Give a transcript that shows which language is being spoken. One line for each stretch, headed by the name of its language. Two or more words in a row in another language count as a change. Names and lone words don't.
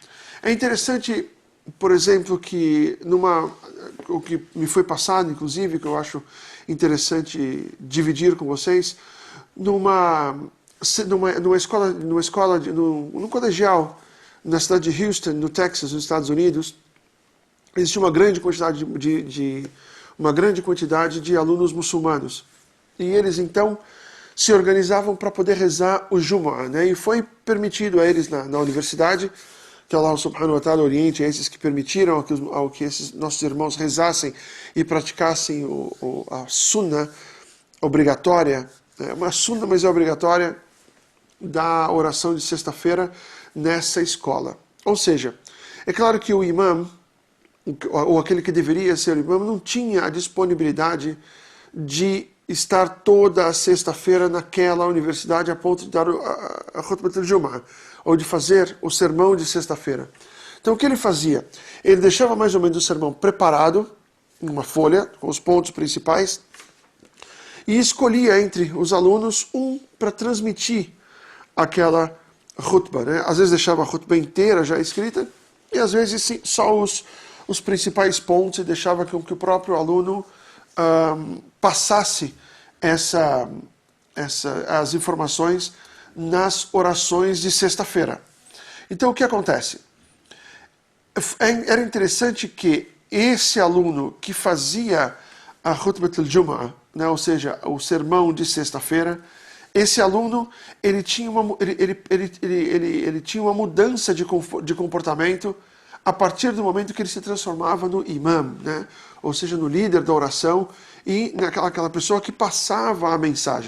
Portuguese: É interessante, por exemplo, que o que me foi passado, inclusive, que eu acho interessante dividir com vocês, num colegial na cidade de Houston, no Texas, nos Estados Unidos, existia uma grande quantidade de alunos muçulmanos. E eles, então, se organizavam para poder rezar o Jumu'ah, né? E foi permitido a eles na universidade, que
Arabic: الله سبحانه وتعالى
Portuguese: oriente a esses que permitiram ao que esses nossos irmãos rezassem e praticassem a sunnah obrigatória, uma sunnah, mas é obrigatória, da oração de sexta-feira nessa escola. Ou seja, é claro que o imã, ou aquele que deveria ser o imã, não tinha a disponibilidade de estar toda a sexta-feira naquela universidade a ponto de dar a
Arabic: خطبة الجمعة,
Portuguese: ou de fazer o sermão de sexta-feira. Então o que ele fazia? Ele deixava mais ou menos o sermão preparado, em uma folha, com os pontos principais, e escolhia entre os alunos um para transmitir aquela khutbah, né? Às vezes deixava a khutbah inteira já escrita, e às vezes sim, só os principais pontos, e deixava que o próprio aluno passasse as informações nas orações de sexta-feira. Então o que acontece? Era interessante que esse aluno que fazia a
Arabic: خطبة الجمعة,
Portuguese: né, ou seja, o sermão de sexta-feira, esse aluno ele tinha uma mudança de comportamento a partir do momento que ele se transformava no imam, né, ou seja, no líder da oração e naquela pessoa que passava a mensagem.